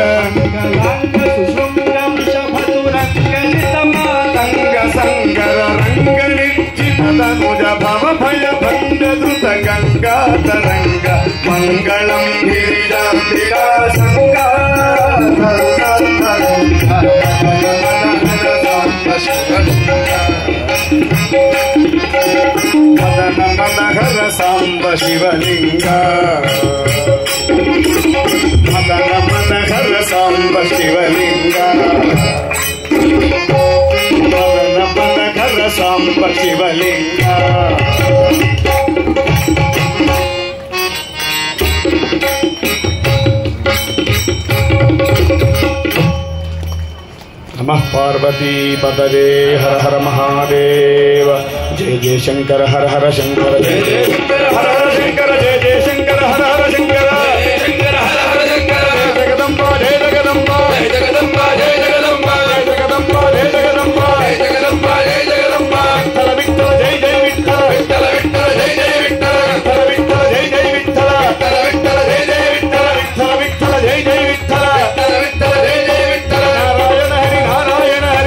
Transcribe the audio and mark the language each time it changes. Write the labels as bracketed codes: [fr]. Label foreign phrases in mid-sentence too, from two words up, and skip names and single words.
[sa] మంగళాంగ సుశుంగ వృషభతురంగ జితమాతంగ సంగర రంగ నిశ్చిత తనుజ భవ భయ భంగ ధృత గంగా తరంగ మంగళం గిరిజాంబికా సంగా మదన మనహర సాంబ శివలింగ మదన మనహర సాంబ శివలింగ మదన మనహర సాంబ శివలింగ नमः पार्वती पतये हर हर महादेव जय जय शंकर हर हर शंकर जय [hi] जय शंकर हर हर शंकर जय जय शंकर हर हर शंकर जय शंकर हर हर शंकर जगदम्बा जय जगदम्बा जय जगदम्बा जय जगदम्बा जय जगदम्बा जय जगदम्बा जय जगदम्बा जय जगदम्बा विठ्ठल जय जय विठ्ठल विठ्ठल विठ्ठल जय जय विठ्ठल विठ्ठल विठ्ठल जय जय विठ्ठल विठ्ठल विठ्ठल जय जय विठ्ठल विठ्ठल विठ्ठल जय जय विठ्ठल विठ्ठल विठ्ठल जय जय विठ्ठल नारायण हरि नारायण